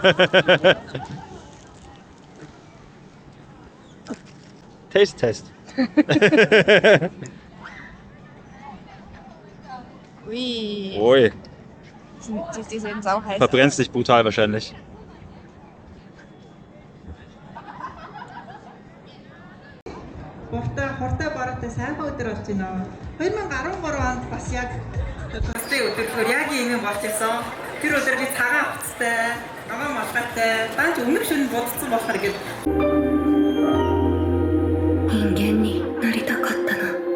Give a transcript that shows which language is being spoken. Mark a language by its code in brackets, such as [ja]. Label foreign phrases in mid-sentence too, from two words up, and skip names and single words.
[de] Taste-Test. Ui. Ui, Die sehen sauheiß. verbrennst dich brutal wahrscheinlich. [mn] Хортой бороотой сайхан өдөр болж байна. 2013 онд бас яг төстэй өдөр яг ийм болж байсан. Тэр өдөр би цагаан хувцастай, аваа малгайтай, дааж өмнөх шөнө будцсан болохоор гээд [ja] 人間になりたかったな。